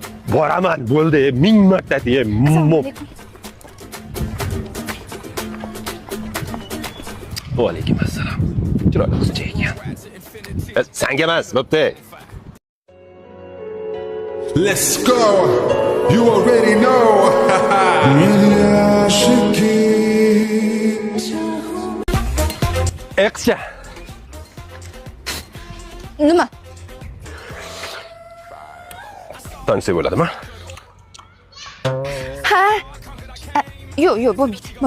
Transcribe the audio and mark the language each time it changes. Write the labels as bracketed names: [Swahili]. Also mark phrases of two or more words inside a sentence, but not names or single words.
[Uzbek] Boraman, bo'ldi, 1000 marta deya. Assalomu alaykum. Va alaykum assalom. Chiroyli qizcha ekan. Senga emas, bo'pti. [English] Let's go. You already know. [Uzbek] Qizcha. Nima? Tanisa bo'ladimi? Ha? Yo'q, bo'lmaydi.